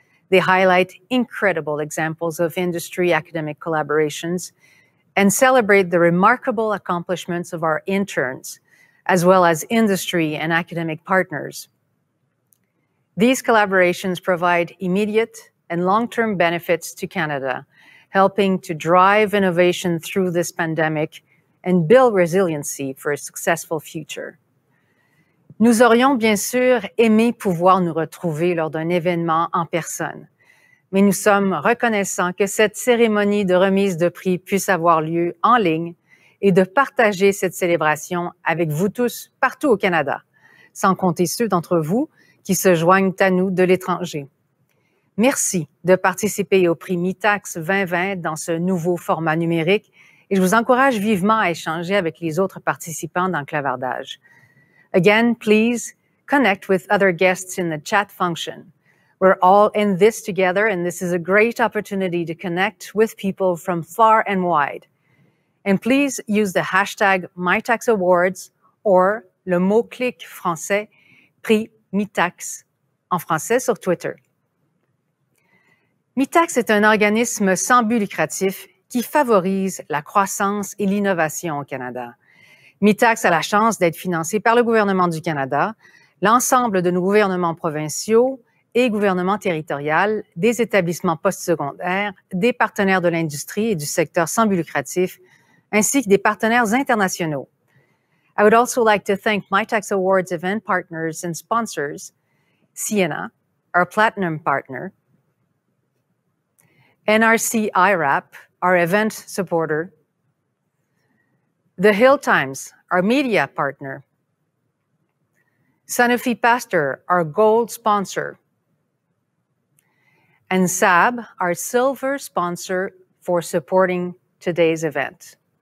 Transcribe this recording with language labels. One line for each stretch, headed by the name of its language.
English: They highlight incredible examples of industry-academic collaborations and celebrate the remarkable accomplishments of our interns, as well as industry and academic partners. These collaborations provide immediate and long-term benefits to Canada, helping to drive innovation through this pandemic and build resiliency for a successful future.
French: Nous aurions bien sûr aimé pouvoir nous retrouver lors d'un événement en personne, mais nous sommes reconnaissants que cette cérémonie de remise de prix puisse avoir lieu en ligne et de partager cette célébration avec vous tous partout au Canada, sans compter ceux d'entre vous qui se joignent à nous de l'étranger. Merci de participer au Prix Mitacs 2020 dans ce nouveau format numérique et je vous encourage vivement à échanger avec les autres participants dans le clavardage.
English: Again, please connect with other guests in the chat function. We're all in this together, and this is a great opportunity to connect with people from far and wide. And please use the hashtag Mitacs Awards or
French: le mot-clic français Prix Mitacs en français sur Twitter. Mitacs est un organisme sans but lucratif qui favorise la croissance et l'innovation au Canada. Mitacs a la chance d'être financé par le gouvernement du Canada, l'ensemble de nos gouvernements provinciaux et gouvernements territoriaux, des établissements postsecondaires, des partenaires de l'industrie et du secteur sans but lucratif, ainsi que des partenaires internationaux.
English: I would also like to thank Mitacs Awards event partners and sponsors, Sienna, our platinum partner, NRC IRAP, our event supporter, The Hill Times, our media partner, Sanofi Pasteur, our gold sponsor, and SAB, our silver sponsor for supporting today's event.